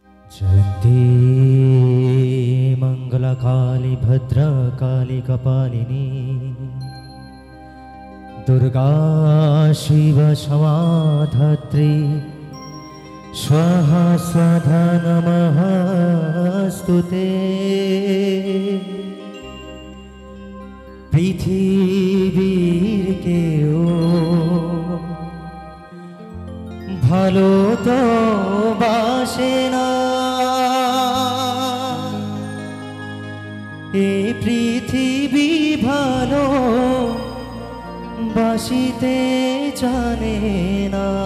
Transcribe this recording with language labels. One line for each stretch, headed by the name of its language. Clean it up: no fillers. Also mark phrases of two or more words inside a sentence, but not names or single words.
Sanskrit: जयन्ती मंगलकाली भद्रकाली कपालिनी दुर्गा शिव क्षमाधात्री स्वाहा स्वधा नमस्तुते।
Bangla: পৃথিবীর কেউ ভালো তো বাসে না, এই পৃথিবী ভালো বাসিতে জানে না।